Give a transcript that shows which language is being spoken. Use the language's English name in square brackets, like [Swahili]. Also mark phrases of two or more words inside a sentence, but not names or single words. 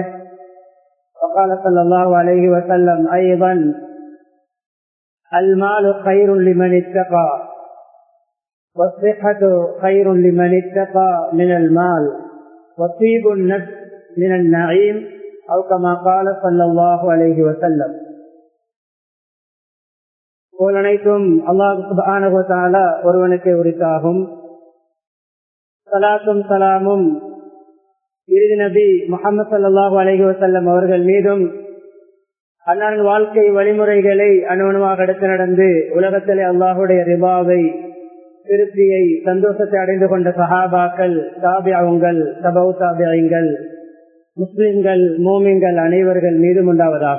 [Arabic] وقال صلى الله عليه وسلم أيضا: المال خير لمن اتقى والصحة خير لمن اتقى من المال وطيب النفس من النعيم أو كما قال صلى الله عليه وسلم. [Tamil] அனைத்தும் [Arabic] الله سبحانه وتعالى [Tamil] ஒருவனுக்கே உரித்தாகும். ஸலாத்தும் ஸலாமும் இறுதி நபி முஹம்மது [Arabic] صلى الله عليه وسلم [Tamil] அவர்கள் மீதும், அன்னாரின் வாழ்க்கை வழிமுறைகளை அணுவணுவாக எடுத்து நடந்து உலகத்திலே அல்லாஹுடைய ரிபாவை, திருப்தியை, சந்தோஷத்தை அடைந்து கொண்ட சஹாபாக்கள், தாபியங்கள், தபவு தாபியங்கள், முஸ்லிம்கள், மூமின்கள் அனைவர்கள் மீதும் உண்டாவதாக.